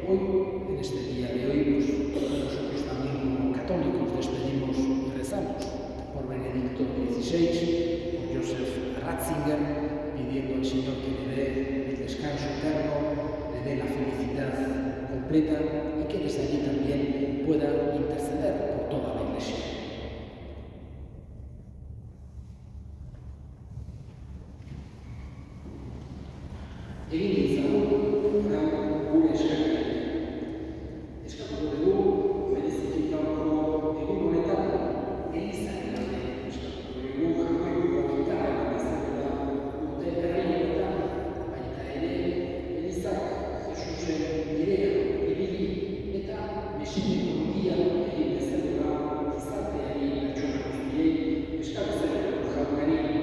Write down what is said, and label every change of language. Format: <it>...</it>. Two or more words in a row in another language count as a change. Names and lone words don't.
<es>Hoy, en este día de hoy, pues, nosotros también como católicos despedimos y rezamos por Benedicto XVI, por Joseph Ratzinger, pidiendo al Señor que le dé el descanso eterno, le dé la felicidad completa y que desde allí también pueda interceder por toda la Iglesia.</es> <eu>Egin ditzagun, orain gure eskaera. Eskatuko dugu, bereziki gaurko egun honetan, elizaren alde eskatuko dugu, jarraituko gitarra bezala urte berrietan, baita ere, elizak Jesusen bidean ibili eta mesideko handia egin bezala gizarteari pertsona guztiei eskatzen jaunari.</eu>